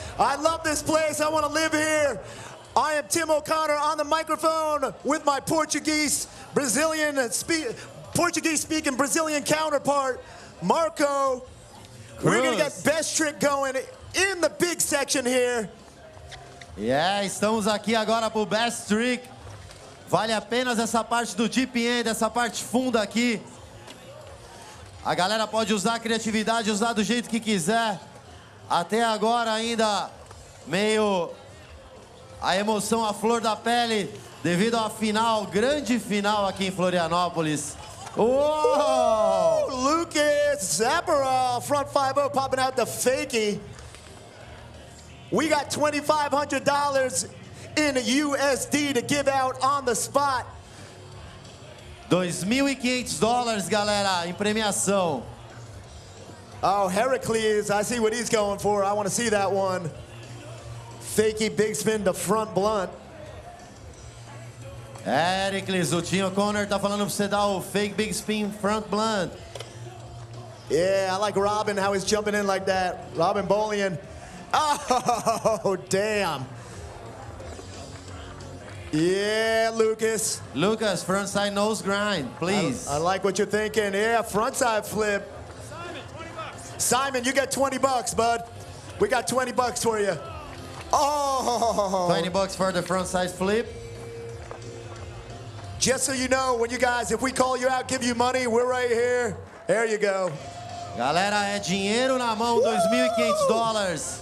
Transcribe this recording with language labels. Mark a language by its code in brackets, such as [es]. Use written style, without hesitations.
[en] I love this place. I want to live here. I am Tim O'Connor on the microphone with my Portuguese-speaking Brazilian counterpart, Marco. We're going to get best trick going in the big section here. [pt] Yeah, estamos aqui agora pro Best Trick. Vale apenas essa parte do deep end, essa parte funda aqui. A galera pode usar a criatividade, usar do jeito que quiser. Até agora ainda meio a emoção à flor da pele devido à final, grande final aqui em Florianópolis. [en] Whoa! Lucas Zaparov, front 5-0 popping out the fakie. We got $2,500 in USD to give out on the spot. [pt] $2.500, galera, em premiação. [en] Oh, Heracles, I see what he's going for. I want to see that one. Fakie big spin to front blunt. [pt] Heracles, o Tim O'Connor tá falando pra você dar o fake big spin front blunt. [en] Yeah, I like Robin, how he's jumping in like that. Robin Bolian. Oh, damn. Yeah, Lucas. Lucas, frontside nose grind, please. I like what you're thinking. Yeah, frontside flip. Simon, 20 bucks. Simon, you got 20 bucks, bud. We got 20 bucks for you. Oh. 20 bucks for the frontside flip. Just so you know, when you guys, if we call you out, give you money, we're right here. There you go. [pt] Galera, é dinheiro na mão, $2.500.